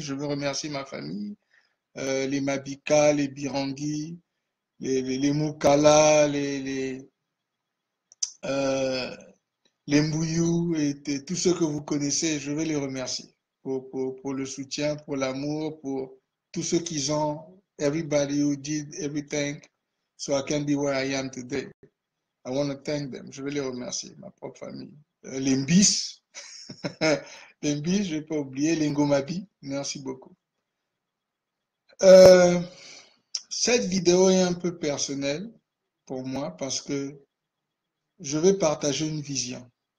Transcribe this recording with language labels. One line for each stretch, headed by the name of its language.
French: Je veux remercier ma famille, les Mabika, les Birangi, les Moukala, euh, les Mbouyou et tous ceux que vous connaissez, je veux les remercier pour le soutien, pour l'amour, pour tout ce qu'ils ont.
English: Everybody who did everything so I can be where I am today. I want to thank them.
French: Je veux les remercier, ma propre famille. Les Mbis, les Mbis, je ne vais pas oublier, les Ngomabi, merci beaucoup. Euh, cette vidéo est un peu personnelle pour moi parce que je vais partager une vision.